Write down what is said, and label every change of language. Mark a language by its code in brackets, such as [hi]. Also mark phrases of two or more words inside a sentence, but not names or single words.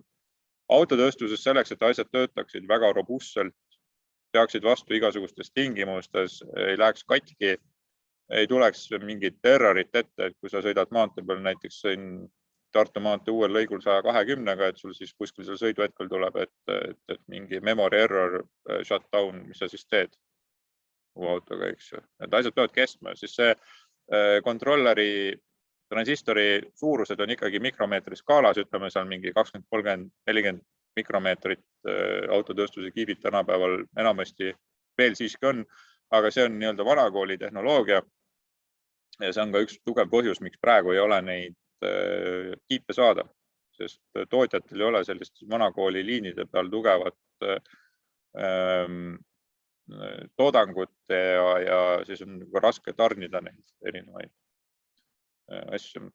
[et] Autotööstuses selleks, et asjad töötaksid väga robustselt, peaksid vastu igasugustes tingimustes, ei läheks katki, ei tuleks mingit errorit ette, et kui sa sõidad maantee peal näiteks Tartu maantee uuel lõigul 120-ga, et sul siis kuskil seal sõiduhetkel tuleb, et mingi [en] memory error shutdown, [et] mis sa siis teed uue autoga, eks ju. Need asjad peavad kestma, siis see kontrolleri transistori suurused on ikkagi mikromeetri skaalas, ütleme seal mingi 20, 30, 40 mikromeetrit autotööstuse kiibid tänapäeval enamasti veel siiski on, aga see on nii-öelda vanakooli tehnoloogia ja see on ka üks tugev põhjus, miks praegu ei ole neid kiipe saada, sest tootjatel ei ole sellist vanakooli liinide peal tugevat toodangut ja siis on raske tarnida neid erinevaid asju.